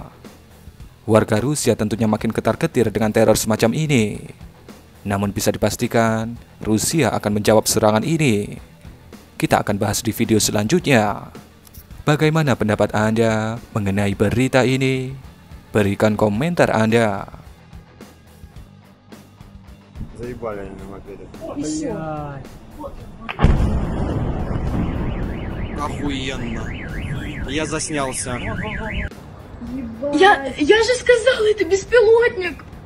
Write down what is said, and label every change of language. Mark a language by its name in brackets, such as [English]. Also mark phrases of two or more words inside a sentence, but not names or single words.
[Indonesian] Warga Rusia tentunya makin ketar-ketir dengan teror semacam ini. Namun bisa dipastikan, Rusia akan menjawab serangan ini. Kita akan bahas di video selanjutnya. Bagaimana pendapat Anda mengenai berita ini? Berikan komentar Anda. [Russian] Заебали они на мопеде. Охуенно. Я заснялся. Я же сказала, это беспилотник.